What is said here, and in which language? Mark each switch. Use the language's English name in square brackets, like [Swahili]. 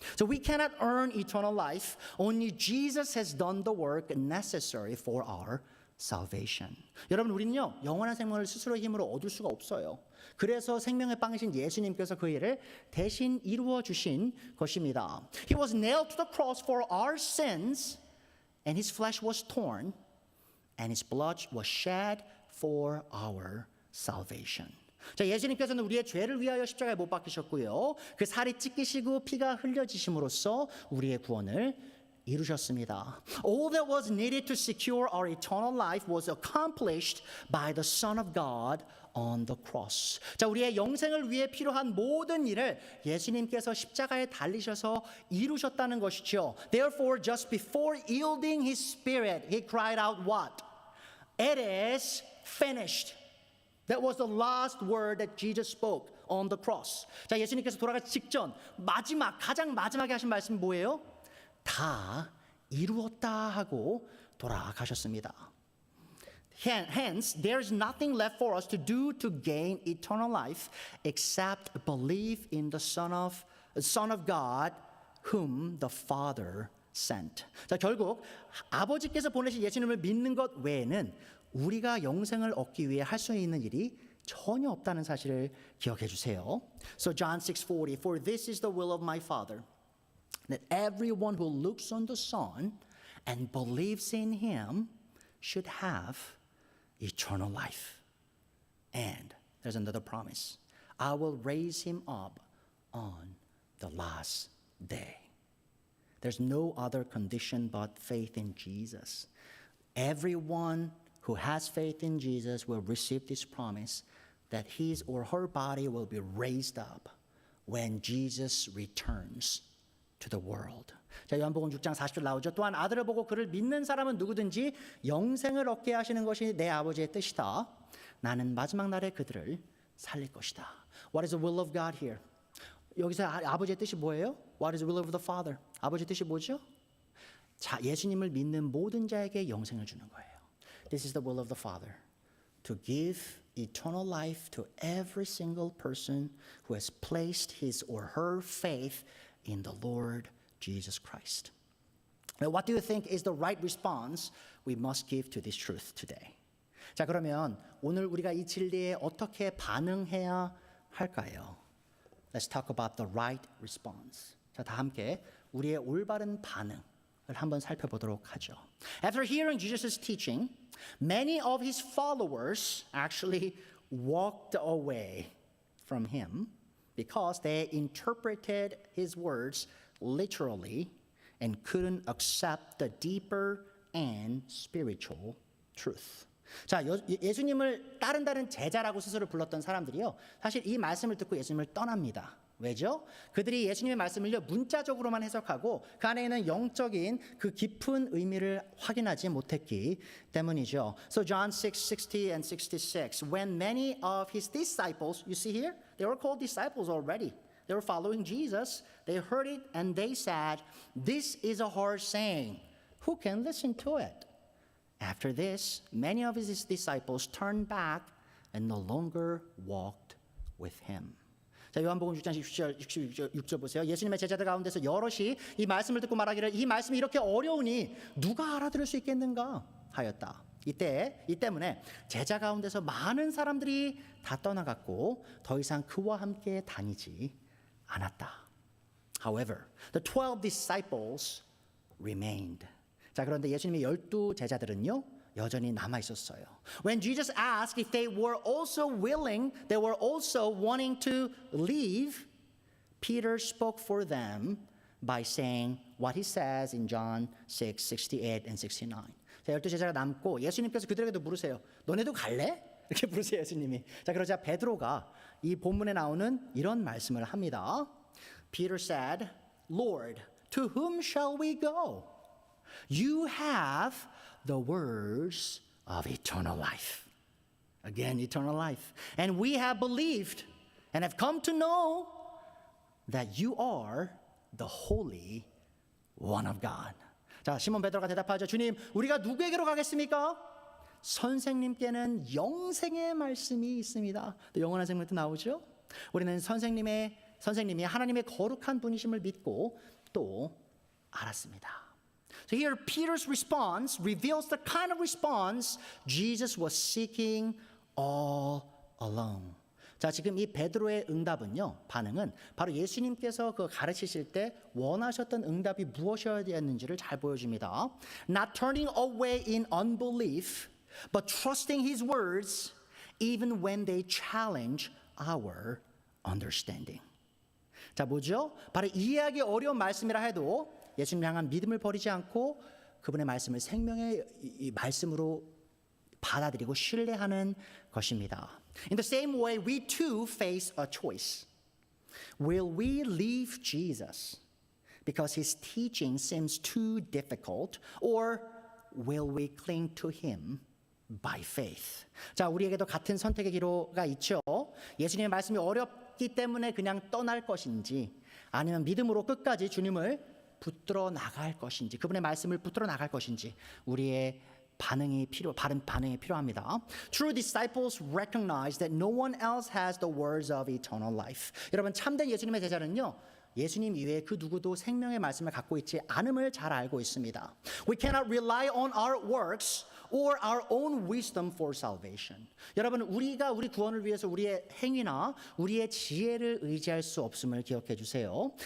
[English] So we cannot earn eternal life. Only Jesus has done the work necessary for our salvation. [Korean] 여러분, 우리는요 영원한 생명을 스스로 힘으로 얻을 수가 없어요. 그래서 생명의 빵이신 예수님께서 그 일을 대신 이루어 주신 것입니다. [English] He was nailed to the cross for our sins, and His flesh was torn, and His blood was shed for our salvation. [Korean] 자, 예수님께서는 우리의 죄를 위하여 십자가에 못 박히셨고요. 그 살이 찢기시고 피가 흘려지심으로써 우리의 구원을 이루셨습니다. [English] All that was needed to secure our eternal life was accomplished by the Son of God on the cross. [Korean] 자, 우리의 영생을 위해 필요한 모든 일을 예수님께서 십자가에 달리셔서 이루셨다는 것이죠. [English] Therefore, just before yielding His Spirit, He cried out what? It is finished. That was the last word that Jesus spoke on the cross. [Korean] 자, 예수님께서 돌아가기 직전 가장 마지막에 하신 말씀이 뭐예요? 다 이루었다 하고 돌아가셨습니다. [English] Hence, there is nothing left for us to do to gain eternal life except believe in the Son of God, whom the Father sent. [Korean] 자, 결국 아버지께서 보내신 예수님을 믿는 것 외에는 우리가 영생을 얻기 위해 할 수 있는 일이 전혀 없다는 사실을 기억해 주세요. [English] So John 6:40, for this is the will of my Father, that everyone who looks on the Son and believes in Him should have eternal life. And there's another promise. I will raise him up on the last day. There's no other condition but faith in Jesus. Everyone who has faith in Jesus will receive this promise that his or her body will be raised up when Jesus returns to the world. [Korean] 자, 요한복음 6장 40절 나오죠. 또한 아들을 보고 그를 믿는 사람은 누구든지 영생을 얻게 하시는 것이 내 아버지의 뜻이다. 나는 마지막 날에 그들을 살릴 것이다. [English] What is the will of God here? [Korean] 여기서 아버지의 뜻이 뭐예요? [English] What is the will of the Father? [Korean] 아버지의 뜻이 뭐죠? 자, 예수님을 믿는 모든 자에게 영생을 주는 거예요. [English] This is the will of the Father, to give eternal life to every single person who has placed his or her faith in the Lord Jesus Christ. Now, what do you think is the right response we must give to this truth today? [Korean] 자, 그러면 오늘 우리가 이 진리에 어떻게 반응해야 할까요? [English] Let's talk about the right response. [Korean] 자, 다 함께 우리의 올바른 반응을 한번 살펴보도록 하죠. [English] After hearing Jesus' teaching, many of his followers actually walked away from him because they interpreted his words literally and couldn't accept the deeper and spiritual truth. [Korean] 자, 예수님을 따른다는 제자라고 스스로 불렀던 사람들이요, 사실 이 말씀을 듣고 예수님을 떠납니다. 왜죠? 그들이 예수님의 말씀을요 문자적으로만 해석하고 그 안에 있는 영적인 그 깊은 의미를 확인하지 못했기 때문이죠. [English] So John 6:60 and 66. When many of his disciples, you see here, they were called disciples already. They were following Jesus. They heard it and they said, "This is a hard saying. Who can listen to it?" After this, many of his disciples turned back and no longer walked with him. [Korean] 자, 요한복음 6장 6절 보세요. 예수님의 제자들 가운데서 여럿이 이 말씀을 듣고 말하기를 이 말씀이 이렇게 어려우니 누가 알아들을 수 있겠는가 하였다. 이 때문에 제자 가운데서 많은 사람들이 다 떠나갔고 더 이상 그와 함께 다니지 않았다. [English] However, the 12 disciples remained. [Korean] 자, 그런데 예수님의 12 제자들은요 여전히 남아 있었어요. [English] When Jesus asked if they were also willing, they were also wanting to leave, Peter spoke for them by saying what he says in John 6:68 and 69. [Korean] 자, 12 제자가 남고 예수님께서 그들에게도 물으세요. 너네도 갈래? 이렇게 물으세요, 예수님이. 자, 그러자 베드로가 이 본문에 나오는 이런 말씀을 합니다. [English] Peter said, Lord, to whom shall we go? You have the words of eternal life. Again, eternal life. And we have believed and have come to know that you are the Holy One of God. [Korean] 자, 시몬 베드로가 대답하죠. 주님, 우리가 누구에게로 가겠습니까? 선생님께는 영생의 말씀이 있습니다. 또 영원한 생명도 나오죠. 우리는 선생님이 하나님의 거룩한 분이심을 믿고 또 알았습니다. [English] So here Peter's response reveals the kind of response Jesus was seeking all along. [Korean] 자, 지금 이 베드로의 반응은 바로 예수님께서 그 가르치실 때 원하셨던 응답이 무엇이었는지를 잘 보여줍니다. [English] Not turning away in unbelief, but trusting His words even when they challenge our understanding. [Korean] 자, 뭐죠? 바로 이해하기 어려운 말씀이라 해도 예수님 향한 믿음을 버리지 않고 그분의 말씀을 생명의 말씀으로 받아들이고 신뢰하는 것입니다. [English] In the same way, we too face a choice. Will we leave Jesus because His teaching seems too difficult, or will we cling to Him by faith? [Korean] 자, 우리에게도 같은 선택의 기로가 있죠. 예수님의 말씀이 어렵기 때문에 그냥 떠날 것인지, 아니면 믿음으로 끝까지 주님을 붙들어 나갈 것인지, 그분의 말씀을 붙들어 나갈 것인지 우리의 바른 반응이 필요합니다. [English] True disciples recognize that no one else has the words of eternal life. [Korean] 여러분, 참된 예수님의 제자는요, 예수님 이외에 그 누구도 생명의 말씀을 갖고 있지 않음을 잘 알고 있습니다. [English] We cannot rely on our works or our own wisdom for salvation. [Korean] 여러분, 우리가 우리 구원을 위해서 우리의 행위나 우리의 지혜를 의지할 수 없음을 기억해 주세요.